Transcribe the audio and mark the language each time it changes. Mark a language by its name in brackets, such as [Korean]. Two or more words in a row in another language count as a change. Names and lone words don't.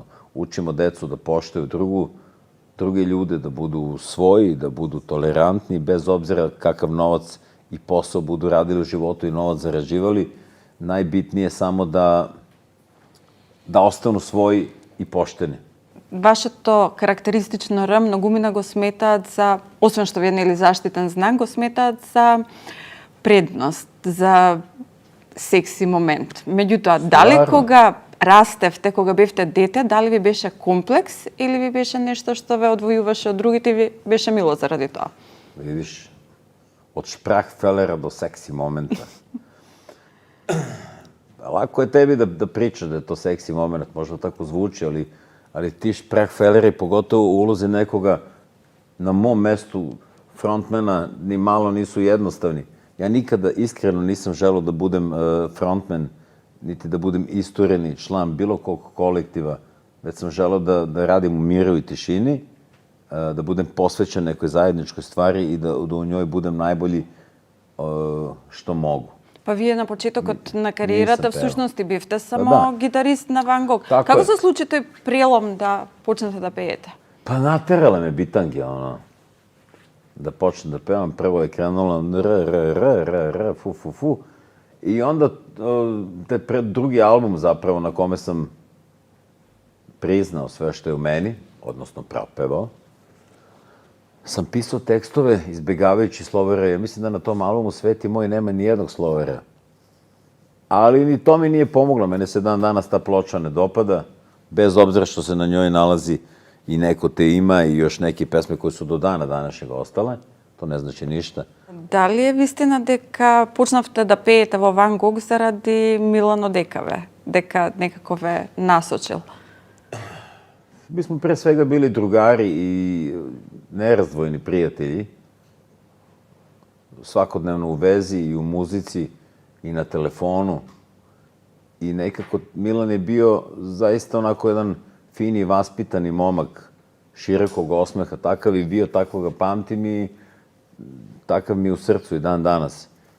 [Serbian] Učimo decu da poštuju druge ljude, da budu svoji, da budu tolerantni, bez obzira kakav novac i posao budu radili u životu i novac zarađivali. Najbitnije je samo da ostanu svoji i pošteni. [Macedonian] Вашето карактеристично Р, многумина го сметаат за, освен што ви е заштитен знак, го сметаат за предност, за секси момент. Меѓутоа, дали кога растевте, кога бевте дете, дали ви беше комплекс или ви беше нешто што ве одвојуваше од другите и ви беше мило заради тоа? [Serbian] Видиш, од шпрахфелера до секси момента. Лако е теби да причаш да е то секси момент, може да тако звучи, ali ti šprahfeleri, pogotovo u ulozi nekoga na mom mestu frontmana, ni malo nisu jednostavni. Ja nikada iskreno nisam želeo da budem frontman, niti da budem istureni član bilo kog kolektiva, već sam želeo da radim u miru i tišini, da budem posvećen nekoj zajedničkoj stvari i da u njoj budem najbolji što mogu. [Macedonian] Па вие на почетокот на кариерата всушност и бевте само гитарист на Ван Гог. Како се случи тој прелом да почнете да пеете? [Serbian] Па натерала ме битанги, да почнем да певам. Прво е кренула р, фу. И onda drugi album zapravo na kome sam priznao sve što je u meni, odnosno propevao, sam pisao tekstove izbjegavajući slovara. Ja mislim da na tom albumu Sveti moj nema ni jednog slovara. Ali ni to mi nije pomoglo. Mene se dan danas ta ploča ne dopada, bez obzira što se na njoj nalazi i Neko te ima i još neke pesme koje su do dana današnjeg ostale. To ne znači ništa. [Macedonian] Дали е вистина дека почнавте да пеете во Ван Гог заради Милано Декаве? Дека некако ве насочил? [Serbian] Mi smo pre svega bili drugari i nerazdvojni prijatelji. Svakodnevno u vezi i u muzici i na telefonu. I nekako Milan je bio zaista onako jedan fini, vaspitani momak, širokog osmeha, takav i bio, takvog ga pamtim i takav mi u srcu i dan danas.